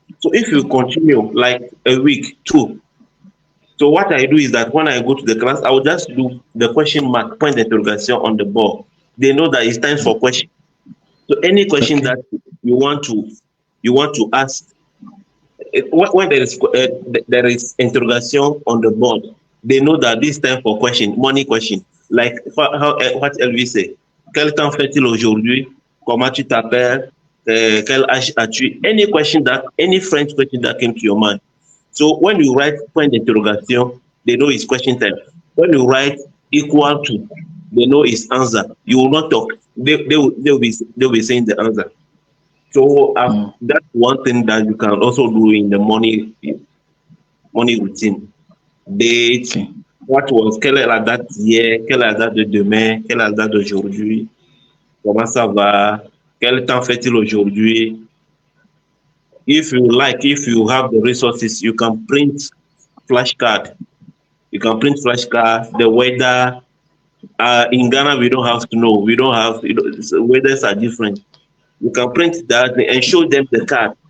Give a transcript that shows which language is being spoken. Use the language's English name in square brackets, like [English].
[English] So if you continue like a week, 2. So what I do is that when I go to the class, I will just do the question mark, point d'interrogation on the board. They know that it's time for question. So any question that you want to ask, when there is interrogation on the board, they know that this time for question, money question. Like what Elvis say, [French] quel temps fait-il aujourd'hui? Comment tu t'appelles? Quel âge as-tu? [English] Any French question that came to your mind. So when you write point d'interrogation, they know it's question time. When you write equal to, they know his answer. You will not talk. They'll be saying the answer. So that's one thing that you can also do in the morning routine. [French] Date, [English] what was, [French] quelle est la date d'hier, quelle est la date de demain, quelle est la date d'aujourd'hui, comment ça va, quel temps fait-il aujourd'hui. [English] If you like, if you have the resources, you can print flashcard. You can print flashcard, the weather. In Ghana, we don't have to know. We don't have, weathers are different. You can print that and show them the card.